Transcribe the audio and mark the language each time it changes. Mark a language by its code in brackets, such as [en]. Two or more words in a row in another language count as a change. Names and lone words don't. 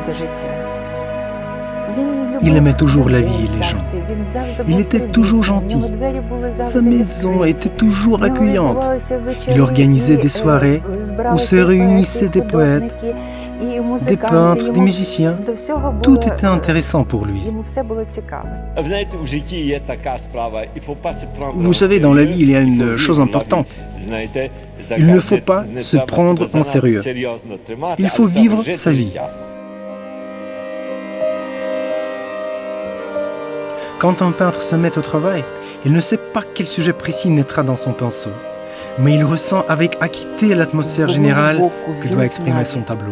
[fr] Il aimait toujours la vie et les gens. Il était toujours gentil. Sa maison était toujours accueillante. Il organisait des soirées où se réunissaient des poètes Des peintres, des musiciens, tout était intéressant pour lui. [uk] Ви знаєте, у житті є така справа, [fr] il faut pas se prendre Vous savez, dans la vie, il y a une chose importante. [uk] Знаєте, [fr] Il ne faut pas se prendre en sérieux. [uk] серйозно тримати, [fr] Il faut [uk] але [fr] vivre [uk] жити [fr] sa vie. [uk] життя. [fr] Quand un peintre se met au travail, il ne sait pas quel sujet précis naîtra dans son pinceau, mais il ressent avec acuité l'atmosphère générale que doit exprimer son tableau.